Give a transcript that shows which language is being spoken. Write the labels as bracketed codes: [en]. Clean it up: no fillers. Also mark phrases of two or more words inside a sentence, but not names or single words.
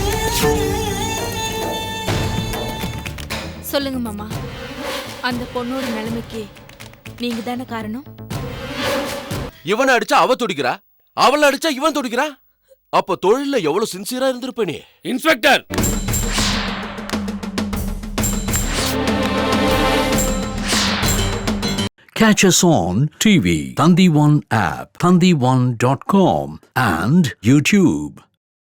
[ta] சொல்லுங்க மாமா, அந்த பொண்ணோட நிலைமைக்கு நீங்க தானே காரணம். இவனை அடிச்சா அவ துடிக்கிறா, அவளை அடிச்சா இவன் துடிக்கிறா. அப்ப தொழில எவ்வளவு சின்சியரா இருந்திருப்ப நீ. இன்ஸ்பெக்டர், [en] Catch us on TV, Thandivan app, thandivan.com and YouTube.